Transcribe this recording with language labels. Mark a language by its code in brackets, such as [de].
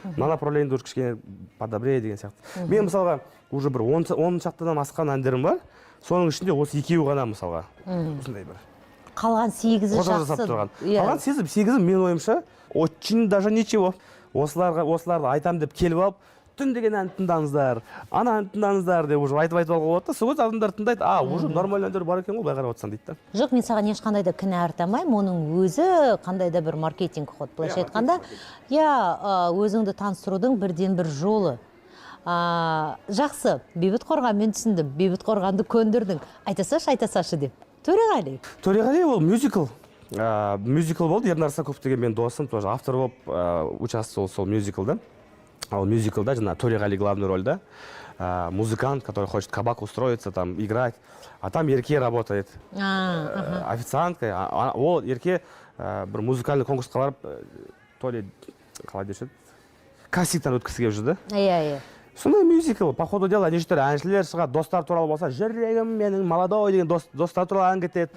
[kk] Мына направлениеде [ru] уже [kk] кішкене [ru] подобрее [kk] деген сияқты. Мен мысалға [ru] уже [kk] бір 10 шақтадан асқан әндерім бар. Соның ішінде осы екеуі ғана мысалға. Осындай бір. Қалған 8-і жақсы. Қалған 8-і мен ойымша [ru] очень даже ничего. [kk] Осыларды айтам деп келіп алып, түн деген ән тыңдаңыздар, ана ән тыңдаңыздар деп [ru] уже [kk] айтып алуға болады да, сол адамдар тыңдайды, [ru] уже нормальный [kk] әндер бар екен ғой, бай қарап отырсаң дейді да. Жоқ, мен саған ешқандай да кінә артамаймын, оның өзі қандай да бір [ru] маркетинг ход. [kk] Былайша айтқанда, өзіңді таныстырудың бірден бір жолы. Жақсы, Бейбіт Қорған, мен түсіндім, Бейбіт Қорғанды көндірдің. Айтасашы деп. Төреғали. Төреғали ол мюзикл. Мюзикл болды, Ернар Саков деген мен досым, [ru] тоже [kk] автор болып [ru] участвовал [kk] сол мюзиклда. Ол мюзиклда, Төреғали главный рольда. [ru] Музыкант, который хочет кабак устроиться, там, играть. А там Ерке работает. Официанткой. [kk] Ол Ерке бір музыкальный конкурсқа барып, [ru] то ли, [kk] қалай дешеді, кастингтан өткісі келіп жүрді. Иә. Сондай мюзикл, [ru] по ходу дела, [kk] нешетер әншілер шығады, достар туралы болса, жүрегім менің [ru] молодой [kk] деген достар туралы ән кетеді.